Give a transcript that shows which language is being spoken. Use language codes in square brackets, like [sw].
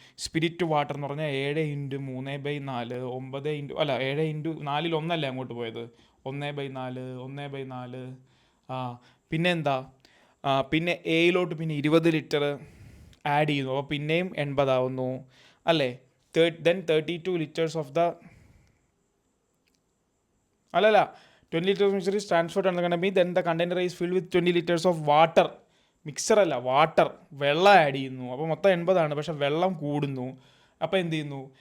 [ml] Spirit water എന്ന് പറഞ്ഞാൽ 7×3/4 9 അല്ല 7×4-1 അങ്ങോട്ട് പോയത്. 1/4 1/4. ആ പിന്നെ എന്താ, പിന്നെ എയിലോട്ട് പിന്നെ 20 ലിറ്റർ ആഡ് ചെയ്യുന്നു. അപ്പോൾ പിന്നെയും 80 ആവുന്നു അല്ലേ? [en] then 32 litres of the [ml] അല്ലല്ല [en] 20 liters mixture is transferred on the container. Then the container is filled with 20 liters of water. [ml] Mixer അല്ല, വാട്ടർ, വെള്ളം ആഡ് ചെയ്യുന്നു. അപ്പോൾ മൊത്തം 80 പക്ഷെ വെള്ളം കൂടുന്നു. അപ്പോൾ എന്ത് ചെയ്യുന്നു?